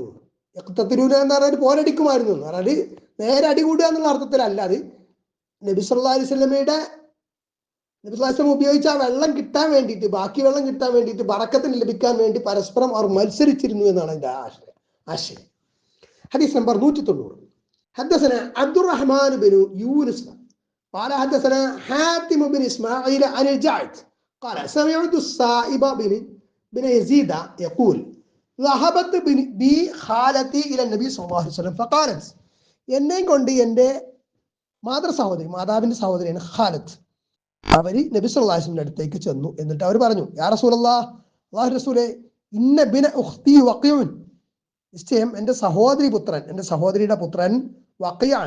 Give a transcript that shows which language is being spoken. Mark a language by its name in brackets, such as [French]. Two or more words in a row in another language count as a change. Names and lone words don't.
[Malayalam] യഖ്തതിലൂന എന്ന് പറഞ്ഞാൽ പോരടിക്കുമായിരുന്നു എന്ന് പറഞ്ഞാൽ നേരെ അടികൂടുക എന്നുള്ള അർത്ഥത്തിലല്ല. അത് നബി [Arabic] صلى الله عليه وسلم [Malayalam] ഉപയോഗിച്ച ആ വെള്ളം കിട്ടാൻ വേണ്ടിയിട്ട്, ബാക്കി വെള്ളം കിട്ടാൻ വേണ്ടിയിട്ട്, ബറക്കത്തിന് ലഭിക്കാൻ വേണ്ടി പരസ്പരം അവർ മത്സരിച്ചിരുന്നു എന്നാണ് അതിന്റെ ആശയം. ഹദീസ് നമ്പർ 190. [Arabic] حدثنا عبد الرحمن بن يونس قال حدثنا حاتم بن اسماعيل عن الجعد قال سمعت السائب بن يزيد يقول ذهبت بي خالتي الى النبي صلى الله عليه وسلم فقالت [Malayalam] എന്നെ കൊണ്ട് എൻ്റെ മാതാവിന്റെ സഹോദരിയാണ് ഖാലത്ത്, അവര് നബി സല്ലല്ലാഹു അലൈഹി വസല്ലമയുടെ അടുത്തേക്ക് ചെന്നു. എന്നിട്ട് അവർ പറഞ്ഞു, [Arabic] يا رسول الله, [Malayalam] അല്ലാഹു റസൂലേ, [Arabic] إن ابن أختي وقع, [Malayalam] നിശ്ചയം എൻ്റെ സഹോദരിയുടെ പുത്രൻ വഖിയാണ്.